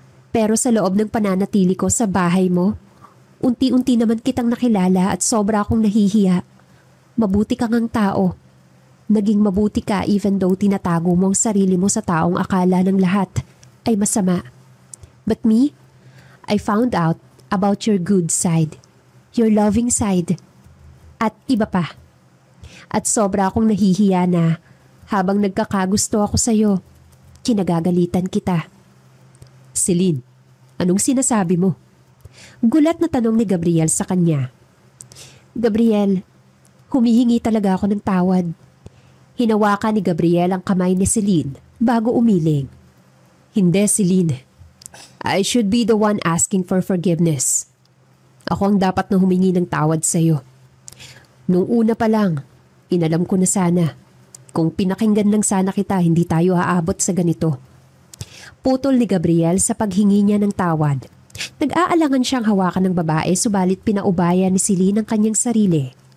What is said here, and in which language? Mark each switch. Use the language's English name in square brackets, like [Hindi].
[Filipino] Pero sa loob ng pananatili ko sa bahay mo, unti-unti naman kitang nakilala at sobra akong nahihiya. Mabuti kang ang tao. Naging mabuti ka [English] even though [Filipino] tinatago mo ang sarili mo sa taong akala ng lahat ay masama. [English] But me, I found out about your good side, your loving side, [Filipino] at iba pa. At sobra akong nahihiya na habang nagkakagusto ako sa'yo, kinagagalitan kita. Celine, anong sinasabi mo? Gulat na tanong ni Gabriel sa kanya. Gabriel, humihingi talaga ako ng tawad. Hinawakan ni Gabriel ang kamay ni Celine bago umiling. Hindi, Celine. [English] I should be the one asking for forgiveness. [Filipino] Ako ang dapat na humingi ng tawad sa'yo. Nung una pa lang, inalam ko na sana. Kung pinakinggan lang sana kita, hindi tayo aabot sa ganito. Putol ni Gabriel sa paghingi niya ng tawad. Nag-aalangan siyang hawakan ng babae subalit pinaubaya ni Celine ang kanyang sarili.